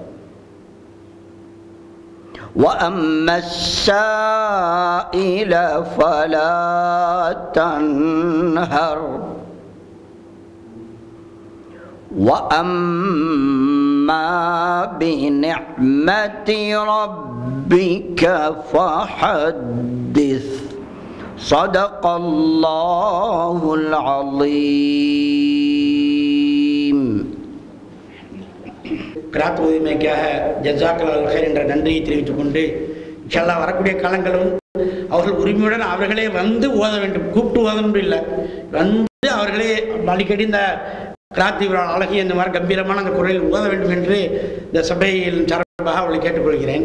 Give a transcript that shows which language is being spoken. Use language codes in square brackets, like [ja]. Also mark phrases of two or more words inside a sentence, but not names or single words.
[ar] وَأَمَّا السَّائِلَ فَلَا تَنْهَرْ وَأَمَّا بِنِعْمَةِ رَبِّكَ فَحَدِّثْ صدق الله العظيم. [ta] கிராத் உதவிமைக்காக [ar] جزاك الله خير [ta] என்ற நன்றியை தெரிவித்துக் கொண்டு [ar] إن شاء الله [ta] வரக்கூடிய காலங்களும் அவர்கள் உரிமையுடன் அவர்களே வந்து ஓத வேண்டும். கூப்பிட்டு ஓதணும் இல்லை, வந்து அவர்களே அடிக்கடி இந்த கிராத்தி அழகிய இந்த மாதிரி கம்பீரமான அந்த குரலில் ஓத வேண்டும் என்று இந்த சபையில் சார்பாக அவளை கேட்டுக்கொள்கிறேன்.